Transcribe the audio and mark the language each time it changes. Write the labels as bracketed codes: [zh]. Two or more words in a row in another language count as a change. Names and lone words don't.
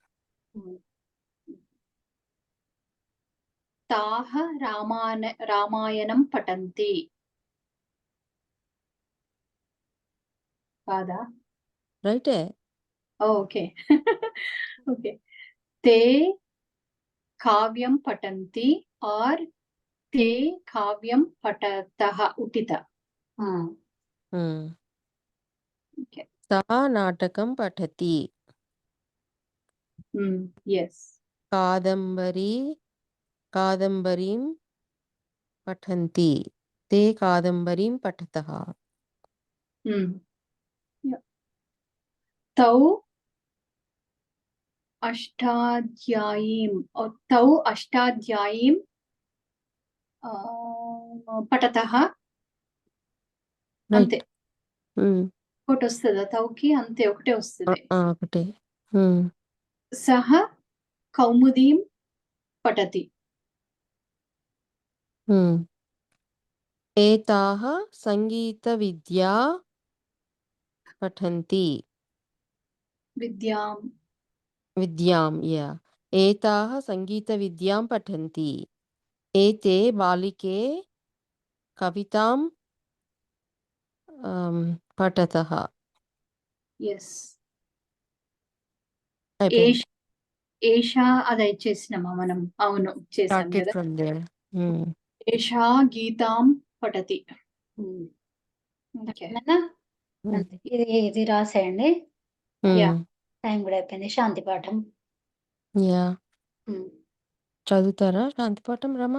[sa] తాః రామాయణం పఠంతి. [te] కాదా? [en] రైటే. okay. okay. [sa] తే కావ్యం పఠంతి ఆర్ ते काव्यं पठतः उठित హ్మ్. [en] Okay. [sa] सः नाटकं पठति [en] Yes. [sa] कादम्बरीं पठन्ति ते कादम्बरीं पठतः Yeah. तौ अष्टाध्यायीं पठतः అంతే [en] రైట్ [te] ఒకటి వస్తుందా తౌకి అంతే ఒకటే వస్తుంది ఒకటే [sa] సహ కౌముదీం పఠతి एताः सङ्गीतविद्या पठन्ति विद्यां एताः सङ्गीतविद्यां पठन्ति एते बालिके कवितां पठतः [en] ఎస్ [te] అయిపోయింది ఏషా అది చేసినామా మనం అవును చేసాం [en] Started [te] కదా [en] from there. [sa] ఏషా గీతాం పఠతి ఓకే [te] నాన్న? అంతే. ఇది రాసేయండి. [en] Yeah. [te] టైం కూడా అయిపోయింది. శాంతి పాఠం. యా చదువుతారా శాంతిపాఠం రమా?